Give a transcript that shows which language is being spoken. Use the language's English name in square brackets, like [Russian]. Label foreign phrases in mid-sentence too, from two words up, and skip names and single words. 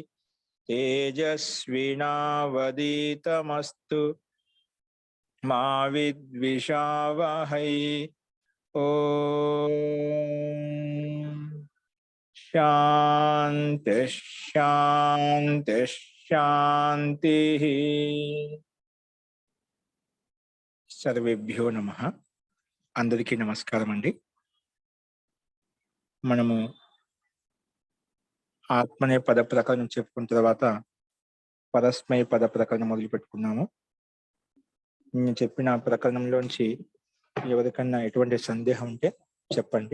[Sanskrit] तेजस्विनावधीतमस्तु मा विद्विषावहै। ओम शांति शांति शांति। सर्वेभ्यो नमः। [Telugu] అందరికీ నమస్కారం అండి. మనము ఆత్మనే పద ప్రకరణం చెప్పుకున్న తర్వాత పరస్మయ పద ప్రకరణం మొదలు పెట్టుకున్నాము. నేను చెప్పిన ప్రకరణంలోంచి ఎవరికన్నా ఎటువంటి సందేహం ఉంటే చెప్పండి.